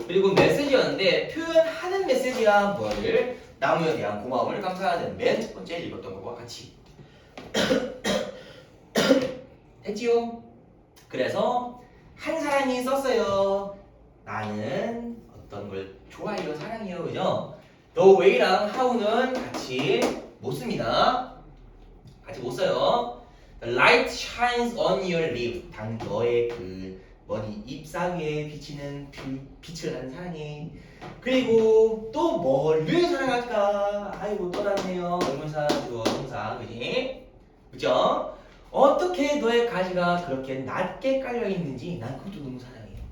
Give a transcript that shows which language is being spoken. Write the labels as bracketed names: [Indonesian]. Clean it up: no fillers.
[Korean] 그리고 메시지였는데 표현하는 메시지야 뭐를 나무에 대한 고마움을 감사하는 맨 첫 번째 읽었던 것과 같이 됐지요? 그래서 한 사람이 썼어요. 나는 어떤 걸 좋아해요, 사랑해요, 그죠? [English] The way [Korean] 랑 how는 같이 못 씁니다. 같이 못 써요. [English] The light shines on your lip. [Korean] 당 너의 그 머리 잎사귀에 비치는 빛을 나는 사랑해. 그리고 또 뭐를 사랑할까? 아이고 떠났네요. 의문사 주어 동사 그지? 그죠? 어떻게 너의 가지가 그렇게 낮게 깔려 있는지 난 그것도 너무 사랑해요.